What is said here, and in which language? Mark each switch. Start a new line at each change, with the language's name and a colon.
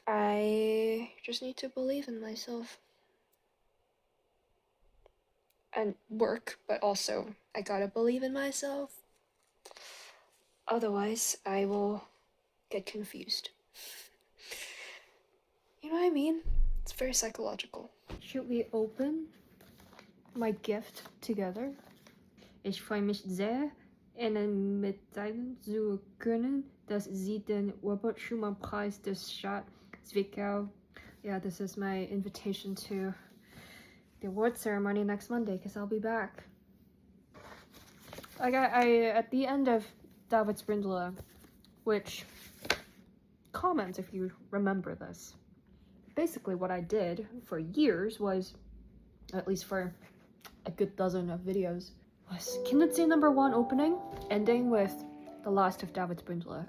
English: I just need to believe in myself and work, but also I gotta believe in myself. Otherwise, I will get confused. You know what I mean? It's very psychological. Should we open my gift together?
German: Ich freue mich sehr, Ihnen mitteilen zu können, dass Sie den Robert Schumann Preis des Stadt Zwickau.
English: Yeah, this is my invitation to the award ceremony next Monday, because I'll be back. Like I at the end of David's Brindle, which, comment if you remember this. Basically what I did for years was, at least for a good dozen of videos, was Kinderzieh #1 opening, ending with the last of David's Brindle.